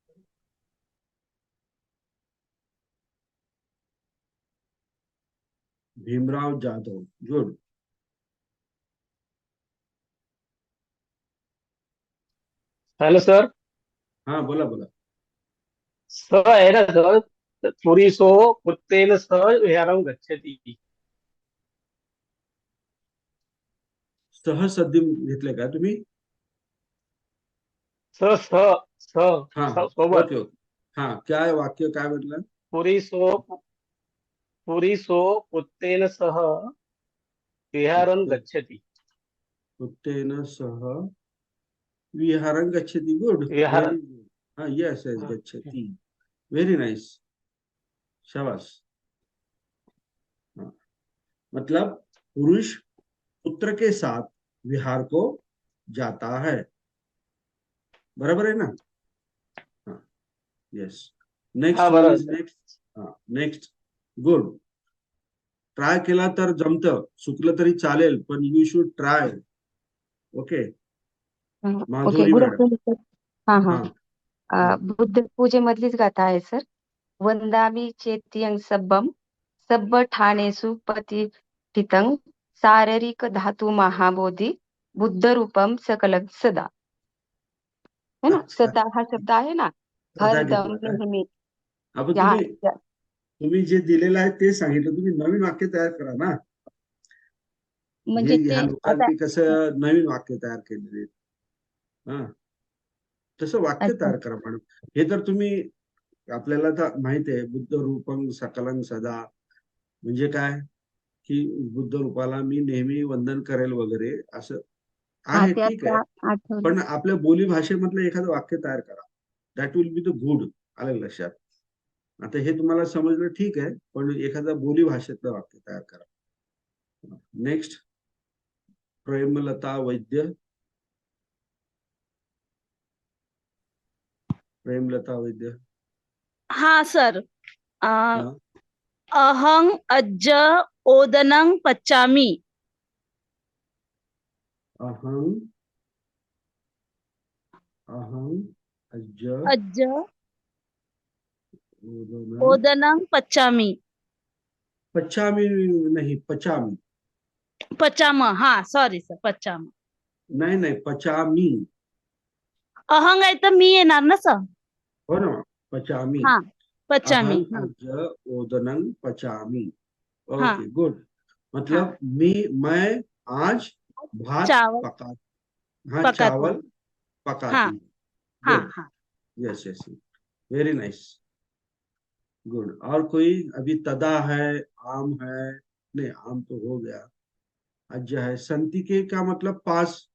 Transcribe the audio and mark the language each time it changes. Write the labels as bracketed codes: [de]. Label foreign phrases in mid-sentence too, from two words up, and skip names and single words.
[mr] भीमराव जाधव, गुड। [en] hello sir. [mr] हाँ, बोला बोला। [hi] सर है ना सर, [pi] पुरीसो कुत्तेन सह विहारं गच्छति। [mr] सहसद्धी घेतलंय का तुम्ही? स स स हाँ हाँ सोबत ओके ओके हाँ क्या आहे वाक्य काय म्हटलं [pi] पुरीसो पुत्तेन सह विहारं पुत्ते- गच्छति पुत्तेन सह विहारं गच्छति गुड विहार [en] very good [hi] हाँ [en] yes yes [hi] गच्छति [en] very nice [hi] शाबाश हाँ, मतलब पुरुष पुत्र के साथ विहार को जाता है बराबर है ना हाँ [en] yes next [mr] हा वन बरोबर [en] is next [mr] हाँ [en] next good [mr] ट्राय केला तर जमतं चुकलं तरी चालेल पण [en] you should try okay [mr] ओके माधुरी गुड मॅडम [en] afternoon sir. हा हा हाँ हाँ [mr] बुद्ध पूजेमधलीच गाथा आहे सर. [pi] वंदामी चेत्यं सब्बम सब्ब ठाणेषु प्रतिष्ठितं शारीरिक धातु महाबोधी बुद्ध रूपम सकलं सदा. [hi] है ना, अच्छा [mr] सदा हा शब्द आहे ना, सदा हरदम घेतला काय नेहमी. आपण या तुम्ही जे दिलेलं आहे ते सांगितलं तुम्ही नवीन वाक्य तयार करा ना म्हणजे ते ह्या आता लोकांनी कसं नवीन वाक्य तयार केलेले हा तसं वाक्य अच्छा तयार करा मॅडम हे तर तुम्ही आपल्याला तर माहित आहे बुद्ध रूपं सकलं सदा म्हणजे काय की बुद्ध रूपाला मी नेहमी वंदन करेल वगैरे असं हा आहे ते ठीक आहे आता आठवलं. पण आपल्या बोली भाषेमधलं एखादं वाक्य तयार करा [en] that will be the good [mr] आलं लक्षात आता हे तुम्हाला समजलं ठीक आहे पण एखादा बोली भाषेतलं वाक्य तयार करा नेक्स्ट प्रेमलता वैद्य प्रेमलता वैद्य हा सर हा [pi] अहं अज्ज ओदनं पचामि. अहं अहं अज्ज अज्ज ओदनं ओदनं पचामि. [mr] पचामी नाही पचामी पचाम हा [en] sorry sir [mr] पचाम. नाही नाही पचामी अहंग आहे तर मी येणार ना सर. हो ना पचामी हा पचामी. [pi] अहं अज्ज ओदनं पचामी [mr] हा [en] okay good [hi] मतलब मैं आज भात चावल पका हाँ पकाती. चावल हाँ पकाती हाँ गुड हाँ [en] yes yes very nice good [hi] और कोई अभी तदा है आम है नहीं आम तो हो गया अज्ज है संतिके का मतलब पास